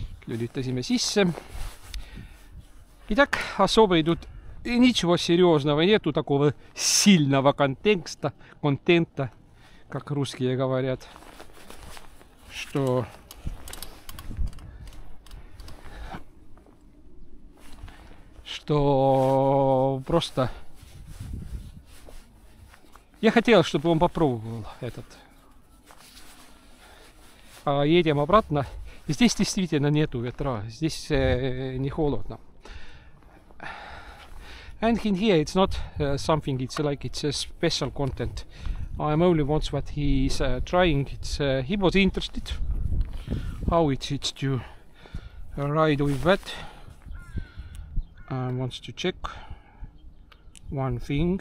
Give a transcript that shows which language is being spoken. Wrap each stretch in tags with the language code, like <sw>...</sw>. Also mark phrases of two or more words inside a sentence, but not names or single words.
<et>Lülitasime sisse.</et> <ru>Итак, особо идут ничего серьезного нету, такого сильного контента, как русские говорят, что просто я хотел, чтобы он попробовал этот. Едем обратно. Здесь действительно нету ветра, здесь не холодно.</ru> <en>And in here it's not something, it's like it's a special content. I'm only once what he's trying. He was interested how it's to ride with that. Wants to check one thing.</en>